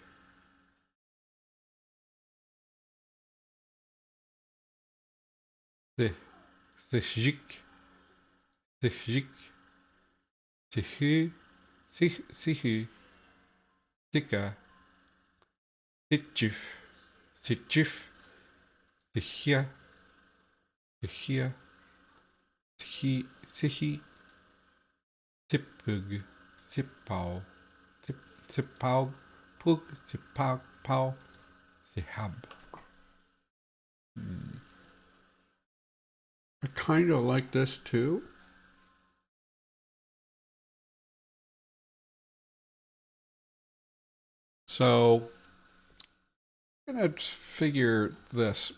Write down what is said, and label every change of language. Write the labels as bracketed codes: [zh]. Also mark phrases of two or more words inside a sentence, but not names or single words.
[en] sihik, sihik, sihu, sihu, sika, sitjuf, sitjuf, sihia, sihia, sihi, sihi, sipug, sipau, sipau, pug, sipau, pau, sihab. I kind of like this too. So I'm gonna figure this.